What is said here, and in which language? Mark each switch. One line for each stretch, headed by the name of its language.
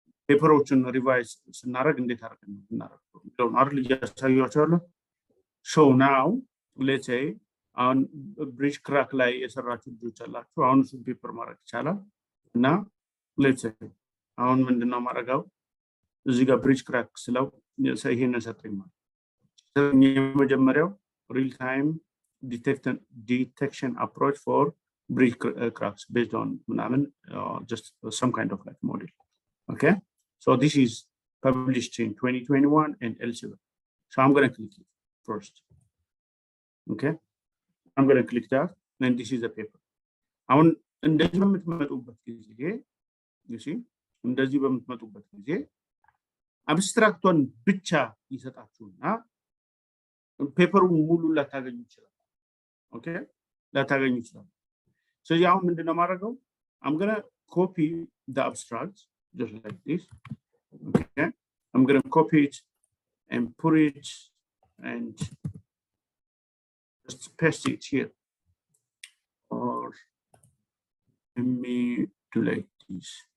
Amharic: ፔፐሮችን ሪቫይዝ ስናደርግ እንዴት አድርገን ነው እናደርገው? እንደው አይደል እያሳያችኋለሁ። ሶ ናው ሌትስ ሴይ አሁን ብሪጅ ክራክ ላይ የሰራችሁ ልጆች አላችሁ። አሁን እሱን ፔፐር ማድረግ ይቻላል። እና ሌትስ ሴይ አሁን ምንድነው ማድረጋው? እዚህ ጋር ብሪጅ ክራክ ስለው ይሄንን ሰጠኝ ማለት የመጀመሪያው
English: ሪል ታይም detection approach for bridge cracks based on just some kind of like model. Okay, so this is published in 2021 and elsewhere. So I'm going to click it first. Okay, I'm going to click that, and this is the paper.
Amharic: አሁን እንደዚህ በምትመጡበት ጊዜ you see እንደዚህ በምትመጡበት ጊዜ አብስትራክቱን ብቻ ይሰጣችሁና ፔፐሩን ሙሉ ላታገኙ ይችላል። Okay, ላታገኙ ይችላል። ስለዚህ አሁን ምንድነው ማድረገው?
English: I'm going to copy the abstract just like this. Okay, I'm going to copy it and put it and just paste it here, or let me do like this.